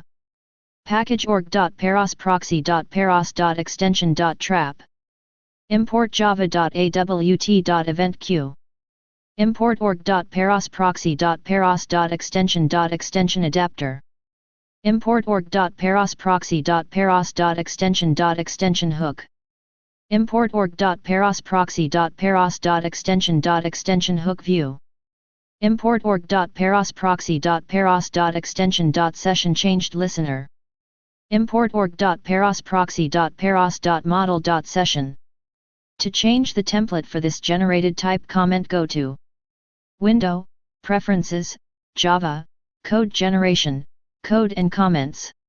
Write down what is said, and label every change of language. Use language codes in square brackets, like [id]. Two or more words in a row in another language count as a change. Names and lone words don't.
[en] Package org.paros proxy.paros.extension.trap. Import java.awt.eventq. Import org.paros proxy.paros.extension.extension adapter. Import org.paros proxy.paros.extension.extension hook. Import org.paros proxy.paros.extension.extension hook view. Import org.paros proxy.paros.extension.session changed listener. Import org.paros proxy.paros.model.session. To change the template for this generated type comment, go to Window, Preferences, Java, Code Generation, Code and Comments.